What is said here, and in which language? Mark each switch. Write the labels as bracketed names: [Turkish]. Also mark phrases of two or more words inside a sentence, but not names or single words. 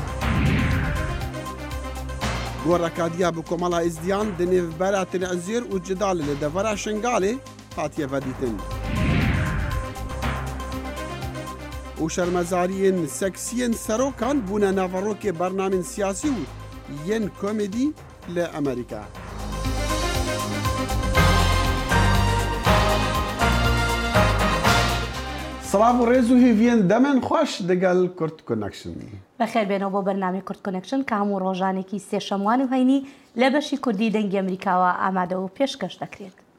[Kurdish] Gorekadiya bi Komala Ezdiyan di nêvbera Tilezêr û Cidalê li devera Şingalê hatiye vedîtin. û şermezariyên seksiyên serokan bûne naverokê bernamên siyasî û yên komedî li Amerîka. [Central Kurdish] سلام و ڕێز و هیڤیان دەمێن خۆش دەگەل کورد کۆنەکشن. بەخێر بێنەوە بۆ بەرنامەی کورد کۆنەکشن کە هەموو ڕۆژانێکی سێشەموان و هەینی لە بەشی کوردی دەنگی ئەمریکاوە ئامادە و پێشکەش دەکرێت.